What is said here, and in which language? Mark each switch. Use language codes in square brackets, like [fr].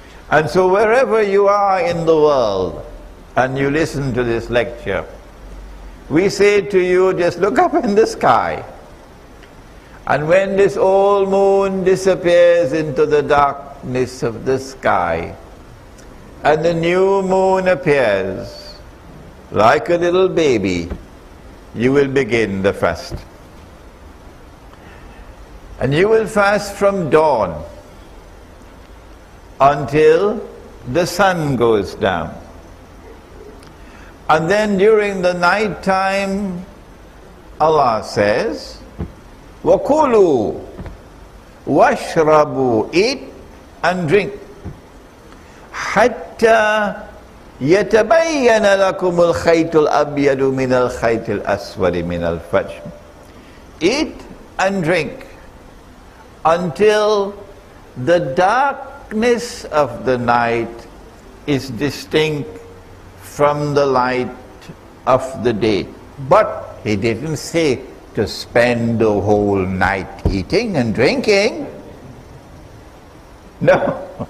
[en] And so wherever you are in the world and you listen to this lecture, we say to you, just look up in the sky, and when this old moon disappears into the darkness of the sky and the new moon appears like a little baby, you will begin the fast. And you will fast from dawn until the sun goes down. And then during the night time, Allah says, [ar] وَكُلُوا وَاشْرَبُوا, [en] eat and drink, [ar] حَتَّى يَتَبَيَّنَ لَكُمُ الْخَيْطُ الْأَبْيَضُ مِنَ الْخَيْطِ الْأَسْوَدِ مِنَ الْفَجْرِ. [en] Eat and drink until the darkness of the night is distinct from the light of the day. But he didn't say to spend the whole night eating and drinking. No.